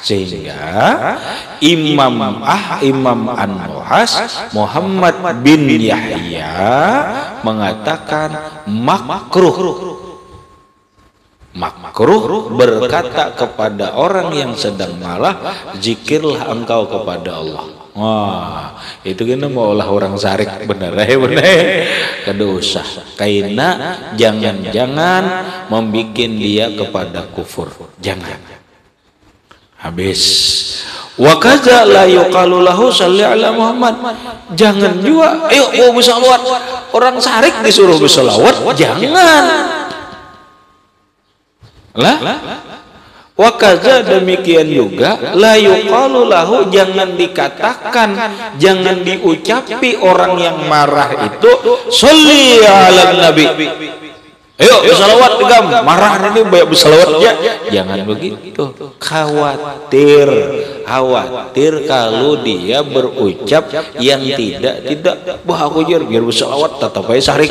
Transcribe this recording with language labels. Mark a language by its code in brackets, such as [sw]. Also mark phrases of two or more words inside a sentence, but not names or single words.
[id] Sehingga Imam An-Nuhas Muhammad bin Yahya mengatakan makruh berkata kepada orang yang sedang marah, zikirlah engkau kepada Allah. [bjn] Wah, itu kena maulah orang sarik bener. Kada usah. [id] Karena jangan-jangan membuat dia kepada kufur. Jangan. Habis. [ar] Wa kaza la yuqalu lahu shalli ala Muhammad. [id] Jangan juga, ayo mau bersalawat. Orang sarik disuruh bersalawat, jangan. [ar] Wakaza [id] demikian juga [ar] la yuqalu lahu, [id] jangan dikatakan, jangan diucapi orang yang marah itu [ar] sholli ala nabi. [id] Ayo bersalawat gam, marah ini banyak bersalawat ya. Jangan begitu. Khawatir kalau dia berucap yang tidak, bah aku biar bersalawat tetap aja sarik.